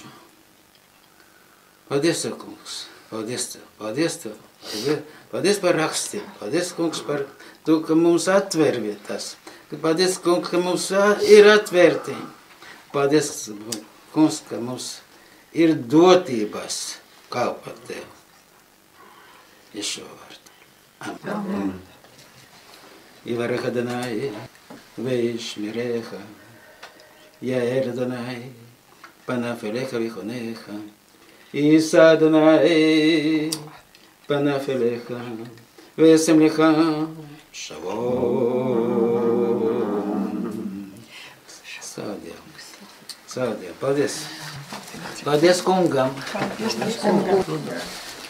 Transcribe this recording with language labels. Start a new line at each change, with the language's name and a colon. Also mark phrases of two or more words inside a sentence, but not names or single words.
Latvian: Paldies Tev, kungs, paldies Tev, paldies par rakstiem, paldies, kungs, par to, ka mums atver vietas, paldies, kungs, ka mums ir atvērti, paldies, kungs, ka mums ir dotības kalpot Tev. Ješo vārdu. Amen.
Hebrew: יברך אדוני וישמרך, יאר אדוני פניו אליך ויחונך, יישא אדוני פניו אליך וישם לך שלום.
Latvian: Paldies. Paldies kungam.